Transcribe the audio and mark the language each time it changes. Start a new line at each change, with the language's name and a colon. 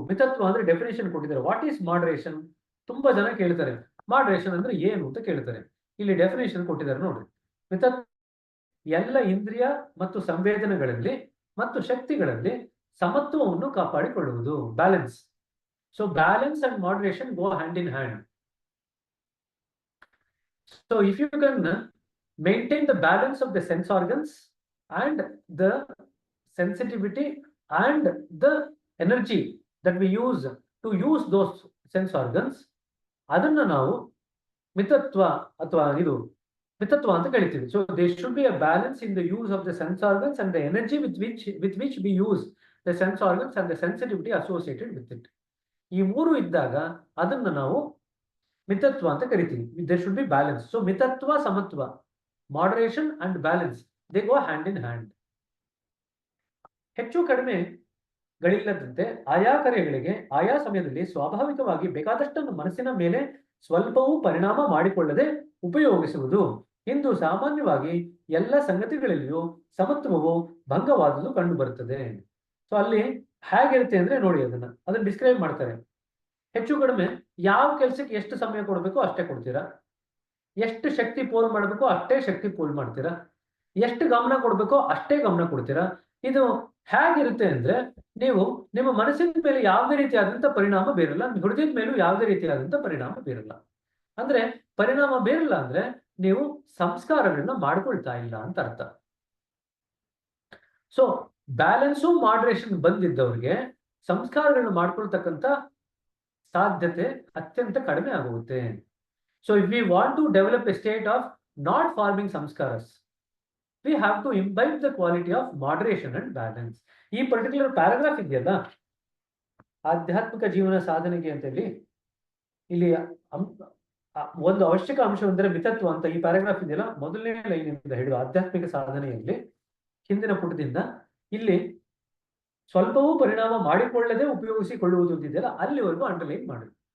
Kannada: ಮಿತತ್ವ ಅಂದ್ರೆ ಡೆಫಿನೇಷನ್ ಕೊಟ್ಟಿದ್ದಾರೆ.
English: What is moderation?
Kannada: ತುಂಬಾ ಜನ ಕೇಳ್ತಾರೆ, ಮಾಡರೇಷನ್ ಅಂದ್ರೆ ಏನು ಅಂತ ಕೇಳ್ತಾರೆ. ಇಲ್ಲಿ ಡೆಫಿನೇಷನ್ ಕೊಟ್ಟಿದ್ದಾರೆ ನೋಡ್ರಿ. ಮಿತತ್ವ ಎಲ್ಲ ಇಂದ್ರಿಯ ಮತ್ತು ಸಂವೇದನೆಗಳಲ್ಲಿ ಮತ್ತು ಶಕ್ತಿಗಳಲ್ಲಿ ಸಮತ್ವವನ್ನು ಕಾಪಾಡಿಕೊಳ್ಳುವುದು,
English: Balance. So balance and moderation go hand in hand. So if you can maintain the balance of the sense organs and the sensitivity and the energy that we use to use those sense organs,
Kannada: ಅದನ್ನ ನಾವು ಮಿತತ್ವ ಅಥವಾ ಇದು ಮಿತತ್ವ ಅಂತ ಕರಿತೀವಿ.
English: So there should be a balance in the use of the sense organs and the energy with which we use the sense organs and the sensitivity associated with it.
Kannada: ಈ ಮೂರು ಇದ್ದಾಗ ಅದನ್ನ ನಾವು ಮಿತತ್ವ ಅಂತ ಕರಿತೀವಿ.
English: There should be balance. So ಮಿತತ್ವ, ಸಮತ್ವ, moderation and balance, they go hand in hand.
Kannada: ಹೆಚ್ಚು ಕಡಿಮೆಗಳಿಲ್ಲದಂತೆ ಆಯಾ ಕಾರ್ಯಗಳಿಗೆ ಆಯಾ ಸಮಯದಲ್ಲಿ ಸ್ವಾಭಾವಿಕವಾಗಿ ಬೇಕಾದಷ್ಟನ್ನು ಮನಸ್ಸಿನ ಮೇಲೆ ಸ್ವಲ್ಪವೂ ಪರಿಣಾಮ ಮಾಡಿಕೊಳ್ಳದೆ ಉಪಯೋಗಿಸುವುದು. ಇಂದು ಸಾಮಾನ್ಯವಾಗಿ ಎಲ್ಲ ಸಂಗತಿಗಳಲ್ಲಿಯೂ ಸಮತ್ವವು ಭಂಗವಾದುದು ಕಂಡು ಬರುತ್ತದೆ. ಸೊ ಅಲ್ಲಿ ಹೇಗಿರುತ್ತೆ ಅಂದ್ರೆ ನೋಡಿ, ಅದನ್ನ ಡಿಸ್ಕ್ರೈಬ್ ಮಾಡ್ತಾರೆ. ಹೆಚ್ಚು ಕಡಿಮೆ ಯಾವ ಕೆಲಸಕ್ಕೆ ಎಷ್ಟು ಸಮಯ ಕೊಡಬೇಕು ಅಷ್ಟೇ ಕೊಡ್ತೀರಾ, ಎಷ್ಟು ಶಕ್ತಿ ಪೋಲ್ ಮಾಡಬೇಕು ಅಷ್ಟೇ ಶಕ್ತಿ ಪೋಲ್ ಮಾಡ್ತೀರಾ, ಎಷ್ಟು ಗಮನ ಕೊಡ್ಬೇಕೋ ಅಷ್ಟೇ ಗಮನ ಕೊಡ್ತೀರಾ. ಇದು ಹೇಗಿರುತ್ತೆ ಅಂದ್ರೆ, ನೀವು ನಿಮ್ಮ ಮನಸ್ಸಿನ ಮೇಲೆ ಯಾವುದೇ ರೀತಿಯಾದಂತ ಪರಿಣಾಮ ಬೀರಲ್ಲ, ಹೃದಯದ ಮೇಲೂ ಯಾವುದೇ ರೀತಿಯಾದಂತ ಪರಿಣಾಮ ಬೀರಲ್ಲ. ಅಂದ್ರೆ ಪರಿಣಾಮ ಬೀರಲ್ಲ ಅಂದ್ರೆ ನೀವು ಸಂಸ್ಕಾರಗಳನ್ನ ಮಾಡ್ಕೊಳ್ತಾ ಇಲ್ಲ ಅಂತ ಅರ್ಥ. ಸೊ ಬ್ಯಾಲೆನ್ಸು ಮಾಡರೇಷನ್ ಬಂದಿದ್ದವ್ರಿಗೆ ಸಂಸ್ಕಾರಗಳನ್ನ ಮಾಡ್ಕೊಳ್ತಕ್ಕಂಥ ಸಾಧ್ಯತೆ ಅತ್ಯಂತ ಕಡಿಮೆ ಆಗುತ್ತೆ.
English: So if we want to develop a state of not forming samskaras, we have to imbibe the quality of moderation and balance.
Kannada: ಈ ಪರ್ಟಿಕ್ಯುಲರ್ ಪ್ಯಾರಾಗ್ರಾಫ್ ಇದೆಯಲ್ಲ, ಆಧ್ಯಾತ್ಮಿಕ ಜೀವನ ಸಾಧನೆಗೆ ಅಂತ ಹೇಳಿ ಇಲ್ಲಿ ಒಂದು ಅವಶ್ಯಕ ಅಂಶವೆಂದರೆ ಮಿತತ್ವ ಅಂತ ಈ ಪ್ಯಾರಾಗ್ರಾಫ್ ಇದೆಯಲ್ಲ, ಮೊದಲನೇ ಲೈನ್ ಇಂದ ಹಿಡಿದು ಆಧ್ಯಾತ್ಮಿಕ ಸಾಧನೆಯಲ್ಲಿ ಹಿಂದಿನ ಪುಟದಿಂದ ಇಲ್ಲಿ ಸ್ವಲ್ಪವೂ ಪರಿಣಾಮ ಮಾಡಿಕೊಳ್ಳದೆ ಉಪಯೋಗಿಸಿಕೊಳ್ಳುವುದು ಅಂತಿದೆಯಲ್ಲ, ಅಲ್ಲಿವರೆಗೂ ಅಂಡರ್ಲೈನ್ ಮಾಡಿ.